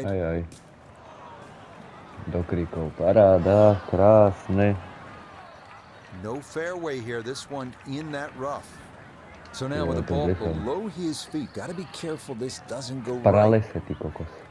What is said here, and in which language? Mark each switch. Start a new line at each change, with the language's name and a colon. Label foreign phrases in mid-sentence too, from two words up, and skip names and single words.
Slovak: Aj. Do kríkov. Paráda, krásne.
English: No fairway here. This one in that rough. So now Yeah, with the ball this one. below his feet, got to be careful this doesn't go right.
Slovak: Pralese, ty kokos.